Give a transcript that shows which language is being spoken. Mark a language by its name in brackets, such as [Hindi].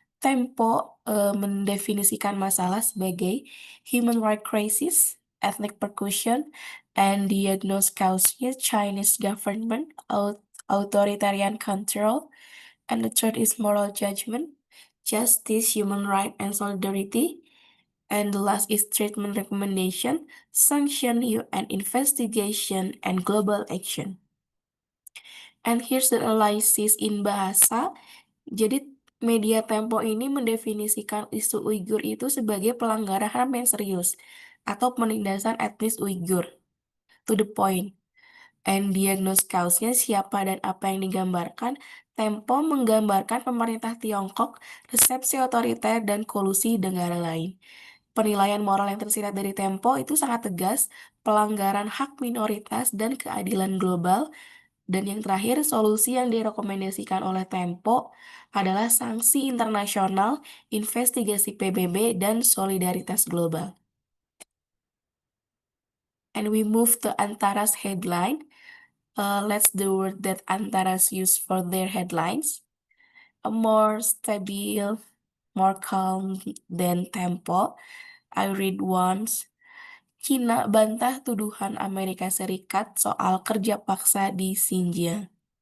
[Indonesian] Tempo mendefinisikan masalah sebagai [English] human rights crisis, ethnic persecution, and diagnose cause-nya Chinese government, authoritarian control. And the third is moral judgment, justice, human rights, and solidarity. And the last is treatment recommendation, sanction, and investigation, and global action. And here's the analysis in bahasa. [Indonesian] Jadi media Tempo ini mendefinisikan isu Uighur itu sebagai pelanggaran HAM yang serius atau penindasan etnis Uighur. [English] To the point. [Indonesian] And diagnose cause-nya siapa dan apa yang digambarkan. Tempo menggambarkan pemerintah Tiongkok, resepsi otoriter, dan kolusi negara lain. Penilaian moral yang tersirat dari Tempo itu sangat tegas, pelanggaran hak minoritas dan keadilan global. Dan yang terakhir, solusi yang direkomendasikan oleh Tempo adalah sanksi internasional, investigasi PBB, dan solidaritas global. [English] And we move to Antara's headline. Let's the word that Antaras use for their headlines. A more stable, more calm than Tempo. I read once. [Indonesian] Cina bantah tuduhan Amerika Serikat soal kerja paksa di Xinjiang.